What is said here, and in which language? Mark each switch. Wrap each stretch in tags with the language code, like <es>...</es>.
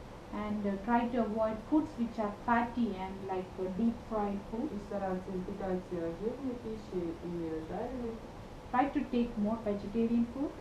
<en>And try to avoid foods which are fatty and like deep fried food.</en> <ru>И стараться избегать жирной пищи и жареной,</ru> <en>Try to take more vegetarian food.</en>